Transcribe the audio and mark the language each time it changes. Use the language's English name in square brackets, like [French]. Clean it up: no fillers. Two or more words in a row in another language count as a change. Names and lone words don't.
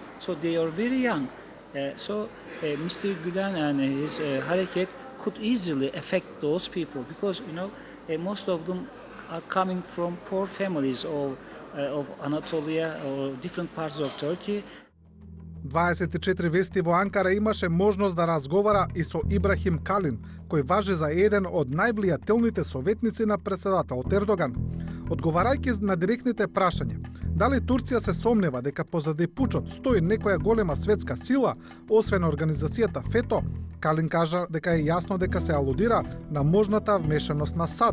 [English] So they are very young. Mr. Gülen and his hareket could easily affect those people because most of them are coming from poor families of Anatolia or different parts of Turkey. [Macedonian] 24 вести во Анкара имаше можност да разговара и со Ибрахим Калин, кој важи за еден од највлијателните советници на председателот Ердоган. Одговарајќи на директните прашања, дали Турција се сомнева дека позади пучот стои некоја голема светска сила, освен организацијата ФЕТО, Калин кажа дека е јасно дека се алудира на можната вмешаност на САД.